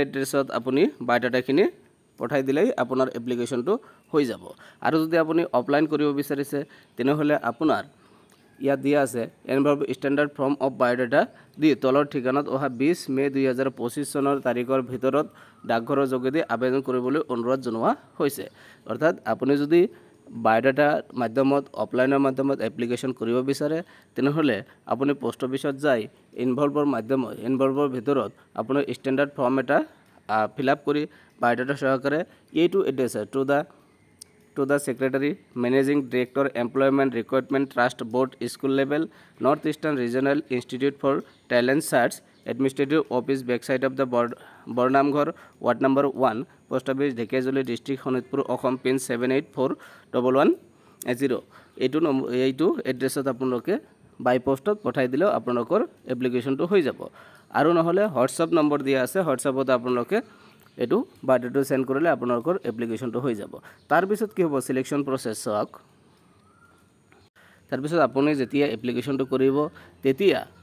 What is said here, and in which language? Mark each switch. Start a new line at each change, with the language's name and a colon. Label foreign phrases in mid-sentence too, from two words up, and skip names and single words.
Assamese: এড্ৰেছত আপুনি বায়োডাটাখিনি পঠাই দিলেই আপোনাৰ এপ্লিকেশ্যনটো হৈ যাব আৰু যদি আপুনি অফলাইন কৰিব বিচাৰিছে তেনেহ'লে আপোনাৰ ইয়াত দিয়া আছে এনভাৰ্ব
English: standard form of biodata
Assamese: দি তলৰ ঠিকনাত অহা 20 মে 2025 চনৰ তাৰিখৰ ভিতৰত ডাকঘৰৰ যোগেদি আবেদন কৰিবলৈ অনুৰোধ জনোৱা হৈছে অৰ্থাৎ আপুনি যদি বায়োডাটা মাধ্যমত অফলাইনৰ মাধ্যমত এপ্লিকেশ্যন কৰিব বিচাৰে তেনেহ'লে আপুনি
English: post office
Assamese: যাই ইনভলভৰ ভিতৰত আপোনাৰ ষ্টেণ্ডাৰ্ড ফৰ্ম এটা ফিল আপ কৰি বায়োডাটা সহকাৰে এইটো এড্ৰেছ
English: to the Secretary, Managing Director, Employment Recruitment Trust Board, School Level, Northeastern Regional Institute for Talent Search, Administrative Office, backside of the Bornamghar, Ward number 1, Post Office, Dhekejuli District, Honitpur, Assam, PIN 784110.
Assamese: এইটো এড্ৰেছত আপোনালোকে
English: by post
Assamese: পঠাই দিলেও আপোনালোকৰ এপ্লিকেশ্যনটো হৈ যাব আৰু নহ'লে হোৱাটছআপ নম্বৰ দিয়া আছে হোৱাটছআপত আপোনালোকে এইটো বায়োডাটা সেন্ড কৰিলে আপোনালোকৰ এপ্লিকেশ্যনটো হৈ যাব তাৰপিছত কি হ'ব
English: selection process
Assamese: চাওক তাৰপিছত আপুনি যেতিয়া এপ্লিকেশ্যনটো কৰিব তেতিয়া